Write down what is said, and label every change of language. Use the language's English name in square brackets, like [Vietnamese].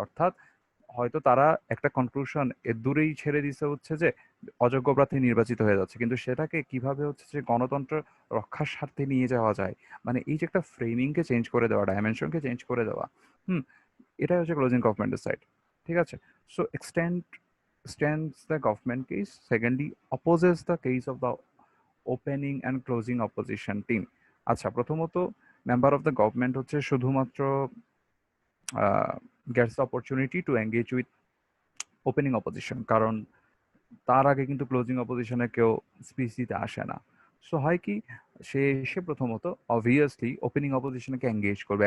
[Bangla] অর্থাৎ হয়তো তারা একটা কনক্লুশন এর দূরেই ছেড়ে দিছে হচ্ছে যে অযোগ্য প্রার্থী নির্বাচিত হয়ে যাচ্ছে, কিন্তু সেটাকে কিভাবে হচ্ছে যে গণতন্ত্র রক্ষার স্বার্থে নিয়ে যাওয়া যায়, মানে এই যে একটা ফ্রেমিংকে চেঞ্জ করে দেওয়া, ডাইমেনশনকে চেঞ্জ করে দেওয়া, হুম, এটাই হচ্ছে ক্লোজিং গভর্নমেন্টের সাইড। [English] ঠিক আছে, so extends the government case. Secondly, opposes the case of the opening and closing opposition team. [Bangla] আচ্ছা, প্রথমত মেম্বার অফ দ্য গভর্নমেন্ট হচ্ছে শুধুমাত্র [English] gets the opportunity to engage with opening opposition, [Bangla] কারণ তার আগে কিন্তু ক্লোজিং অপোজিশনে কেউ স্পিচ দিতে আসে না। সো হয় কি, সে এসে প্রথমত অবভিয়াসলি ওপেনিং অপোজিশনকে এঙ্গেজ করবে।